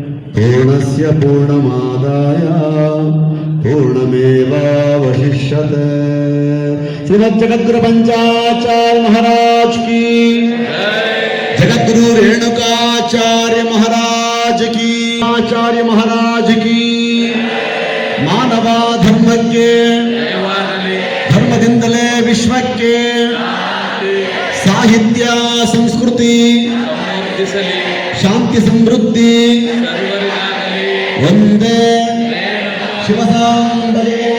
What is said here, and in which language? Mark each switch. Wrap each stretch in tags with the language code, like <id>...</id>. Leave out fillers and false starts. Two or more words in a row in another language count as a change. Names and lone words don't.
<sa>पूर्णस्य पूर्णमादाय पूर्णमेवावशिष्यते।</sa> <hi>श्रीमद्जगद्गुरु पंचाचार्य महाराज की, जगद्गुरु रेणुकाचार्य महाराज की, आचार्य महाराज की।</hi> <kn>ಮಾನವ ಧರ್ಮಕ್ಕೆ, ಧರ್ಮದಿಂದಲೇ ವಿಶ್ವಕ್ಕೆ ಸಾಹಿತ್ಯ ಸಂಸ್ಕೃತಿ ಶಾಂತಿ ಸಮೃದ್ಧಿ ಒಂದೇ ಶಿವಸಾಂಬರೇ</kn>